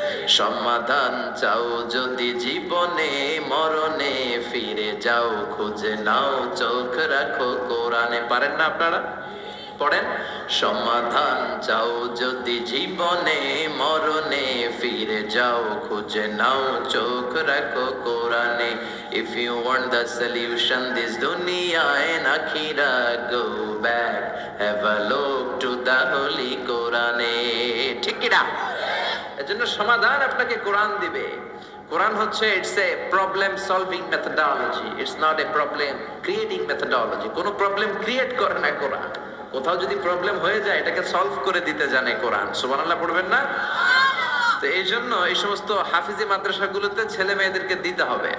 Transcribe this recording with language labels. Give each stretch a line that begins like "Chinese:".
Bangla: সমাধান চাও যদি জীবনে, মরণে ফিরে যাও, খুঁজে নাও, চোখ রাখো কোরআনে। পারেন না আপনারা? পড়েন। সমাধান চাও যদি জীবনে, মরণে ফিরে যাও, খুঁজে নাও, চোখ রাখো কোরআনে।
English: If you want the solution this dunya and akhirah, go back, have a look to the holy Quran.
Bangla: ঠিক কি না? এজন্য সমাধান আপনাকে কোরআন দিবে। কোরআন হচ্ছে
English: It's a problem solving methodology, it's not a problem creating methodology.
Bangla: কোনো প্রবলেম ক্রিয়েট করে না কোরআন। কোথাও যদি প্রবলেম হয়ে যায় এটাকে সলভ করে দিতে জানে কোরআন। সুবহানাল্লাহ পড়বেন না? তো এই জন্য এই সমস্ত হাফিজি মাদ্রাসাগুলোতে ছেলে মেয়েদেরকে দিতে হবে।